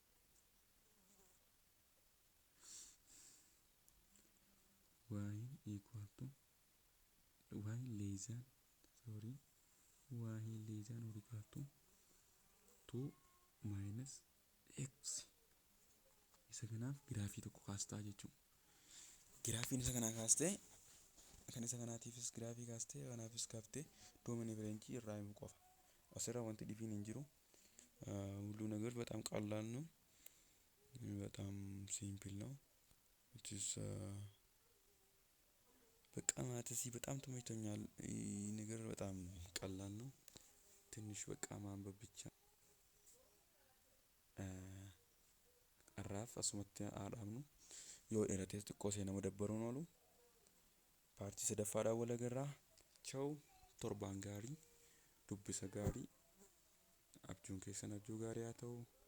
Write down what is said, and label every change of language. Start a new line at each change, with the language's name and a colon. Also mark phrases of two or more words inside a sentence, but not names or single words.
English: Y equal to y less than or equal to 2 minus x.
Oromo: Isa kanaaf giraafii tokko kaastaa jechuudha. Giraafiin isa kanaa kaastee kan isa kanaatiifis giraafii kaastee kanaafis kaaftee doomanii bireenchii irraa himuu qofa. Asirra wanti dhibiin hin jiru.
Amharic: ሁሉ ነገር በጣም ቀላል ነው። በጣም ሲምፕል ነው። በቃ ማለት በጣም ተመችቶኛል። ይህ ነገር በጣም ቀላል ነው። ትንሽ በቃ ማንበብ ብቻ
Oromo: arraaf asumatti haadhaamnu yoo dheerates xiqqoo seenaa madabbaruu oolu paartii sadaffaadhaan wal agarraa. Chau torbaan gaarii dubbisa gaarii abjuun keessan abjuu gaarii haa ta'u.